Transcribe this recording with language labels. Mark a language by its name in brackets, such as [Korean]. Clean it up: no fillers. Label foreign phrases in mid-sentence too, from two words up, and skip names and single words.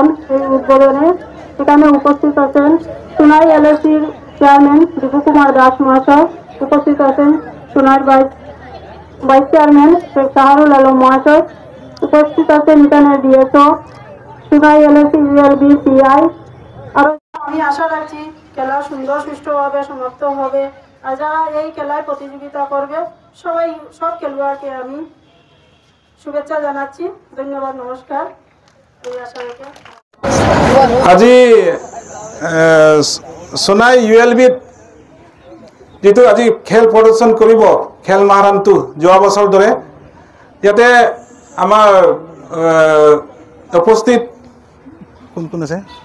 [Bangla] এই উদ্বোধনে এখানে উপস্থিত আছেন সোনাই এলএসির চেয়ারম্যান দীপু কুমার দাস মহাশয়, উপস্থিত আছেন সোনার ভাইস চেয়ারম্যান শেখ শাহরুল আলম মহাশয়, উপস্থিত আছেন এখানের ডিএসও সোনাই এলএসি ইএলবি পিআই। আর আমি আশা রাখছি খেলা সুন্দর সুষ্ঠুভাবে সমাপ্ত হবে আর যারা এই খেলায় প্রতিযোগিতা করবে সব খেলোয়াড়কে আমি শুভেচ্ছা জানাচ্ছি। ধন্যবাদ, নমস্কার। এই আশা রেখে [Assamese] আজি সোনাই ULB যেটো আজি খেল প্ৰদৰ্শন কৰিব খেল মহাৰণটো যোৱা বছৰ দৰে ইয়াতে আমাৰ উপস্থিত কোন কোন আছে